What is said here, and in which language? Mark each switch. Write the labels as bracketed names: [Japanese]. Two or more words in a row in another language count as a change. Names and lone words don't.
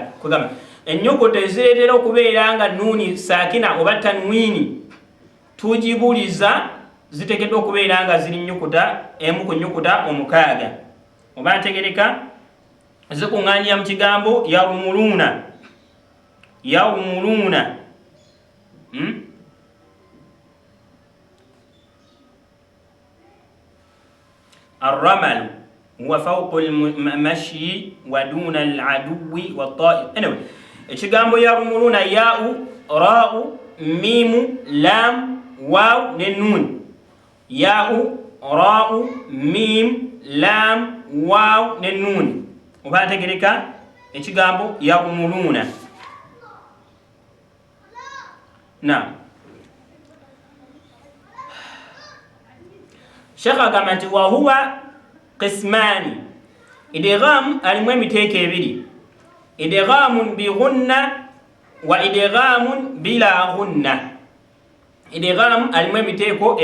[Ganda] Kugamba ennyukuta ezireetera okubeera nga [Arabic] نون ساكنة [Ganda] oba tanwiini tujibuliza ziteekeddwa okubeera nga ziri nnyukuta emu ku nnyukuta omukaaga. Oba ntegereka zikuŋŋaanira mu kigambo yarmuluuna. [Arabic] الرمل هو فوق المشي ودون العدو والطائر. [Ganda] Anyway, ekigambo yarmuluna [Arabic] ياء راء ميم, لام واو [Ganda] ne nuun. [Arabic] ياء راء ميم لام واو [Ganda] ne nun oba tegereka ekigambo yaumuluna na Sheikh agamba nti [Arabic] وهو قسمان إدغام [Ganda] alimu emiteeko ebiri [Arabic] إدغام بغنة وإدغام بلا غنة [Ganda] idgham alimu emiteeko